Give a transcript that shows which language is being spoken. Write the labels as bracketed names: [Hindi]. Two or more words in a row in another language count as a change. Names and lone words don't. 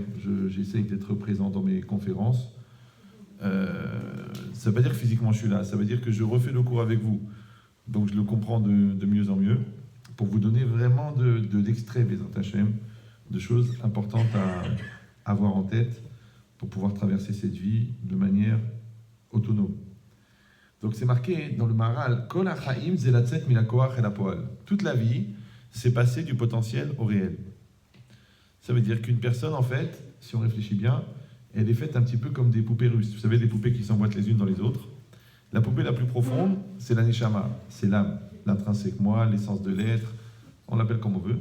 [French] J'essaye d'être présent dans mes conférences. Ça ne veut pas dire que physiquement je suis là, ça veut dire que je refais le cours avec vous. Donc je le comprends de mieux en mieux, pour vous donner vraiment d'extraits, [Hebrew] בעזרת השם, [French] de choses importantes à avoir en tête pour pouvoir traverser cette vie de manière autonome. Donc c'est marqué dans le Maharal, [Hebrew] כל החיים זה לצאת מן הכח אל הפועל. [French] Toute la vie, c'est passer du potentiel au réel. Ça veut dire qu'une personne, en fait, si on réfléchit bien, elle est faite un petit peu comme des poupées russes. Vous savez, des poupées qui s'emboîtent les unes dans les autres. La poupée la plus profonde, c'est la neshama, c'est l'âme, l'intrinsèque moi, l'essence de l'être, on l'appelle comme on veut.